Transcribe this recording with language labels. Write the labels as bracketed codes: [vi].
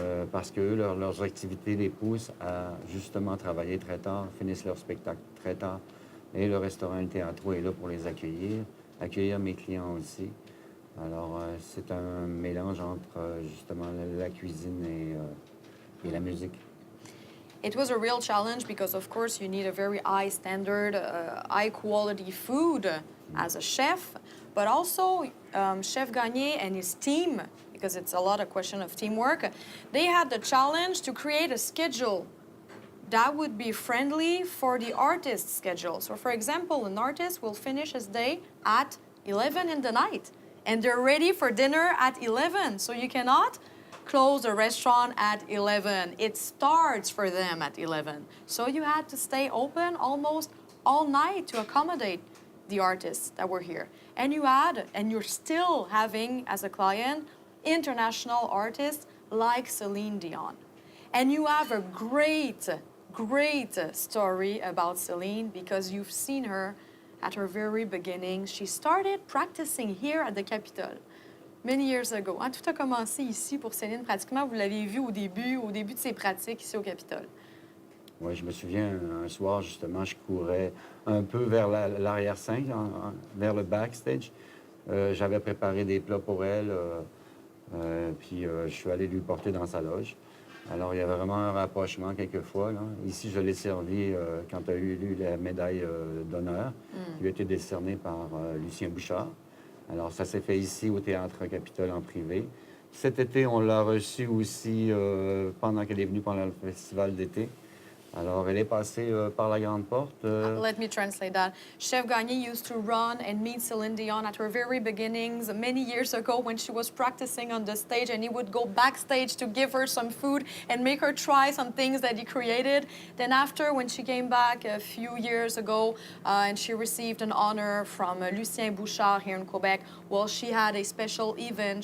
[fr] Parce que leurs activités les poussent à justement travailler très tard, finissent leur spectacle très tard. Et le restaurant Le Teatro est là pour les accueillir mes clients aussi. Alors, c'est un mélange entre justement la cuisine et la musique. [en] It was a real challenge because, of course, you need a very high standard, high quality food as a chef, but also Chef Gagné and his team, because it's a lot of question of teamwork, they had the challenge to create a schedule that would be friendly for the artist's schedule. So, for example, an artist will finish his day at 11 in the night, and they're ready for dinner at 11. So you cannot close the restaurant at 11. It starts for them at 11. So you had to stay open almost all night to accommodate the artists that were here. And you're still having, as a client, international artists like Celine Dion. And you have a great story about Celine because you've seen her at her very beginning. She started practicing here at the Capitole many years ago. [fr] Hein, tout a commencé ici pour Céline. Pratiquement, vous l'avez vu au début de ses pratiques ici au Capitole. Oui, je me souviens, un soir, justement, je courais un peu vers l'arrière-scène, vers le backstage. J'avais préparé des plats pour elle, puis je suis allé lui porter dans sa loge. Alors, il y avait vraiment un rapprochement quelquefois. Là. Ici, je l'ai servi quand elle a eu la médaille d'honneur, qui lui a été décernée par Lucien Bouchard. Alors, ça s'est fait ici au Théâtre Capitole en privé. Cet été, on l'a reçue aussi pendant qu'elle est venue pendant le festival d'été. Alors, elle est passée par la grande porte. [en] Let me translate that. Chef Gagné used to run and meet Celine Dion at her very beginnings many years ago when she was practicing on the stage, and he would go backstage to give her some food and make her try some things that he created. Then after, when she came back a few years ago and she received an honor from Lucien Bouchard here in Quebec, well, she had a special event.